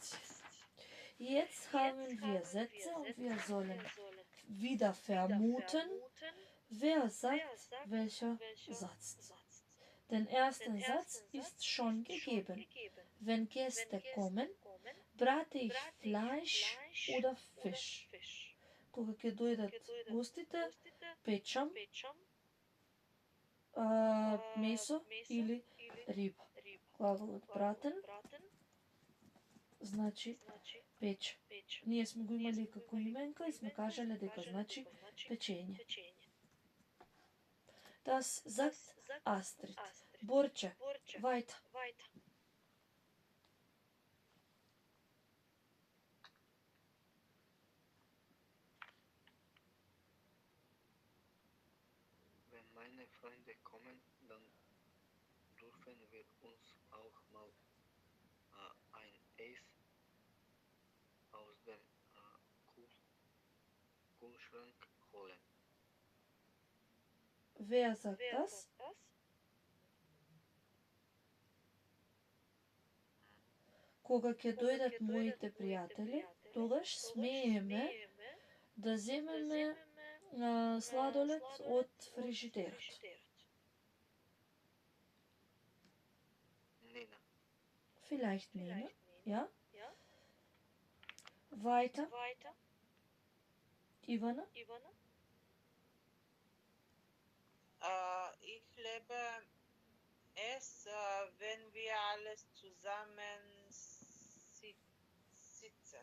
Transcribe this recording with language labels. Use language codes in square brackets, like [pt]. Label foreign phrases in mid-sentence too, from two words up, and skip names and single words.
[de] Jetzt haben wir Sätze und wir sollen wieder vermuten, wer sagt welcher Satz. Den ersten Satz ist schon gegeben. Wenn Gäste kommen, brate ich Fleisch oder Fisch. [mk] Кога ќе дојдат гостите, печам месо или риба. Глаголот братен значи печ. Ние сме го имали како именка и сме кажале дека значи печење. [de] Das sagt Astrid. Borče, weiter. Wenn meine Freunde kommen, dann dürfen wir uns auch mal ein Eis aus dem Kühlschrank holen. Wer sagt das? [mk] Кога ќе дојдат моите пријатели, тогаш смееме да земеме сладолед од фрижидерот. [de] Nina. Vielleicht Nina, ja? Weiter. Ivana? Ich lebe es, wenn wir alles zusammen sitzen.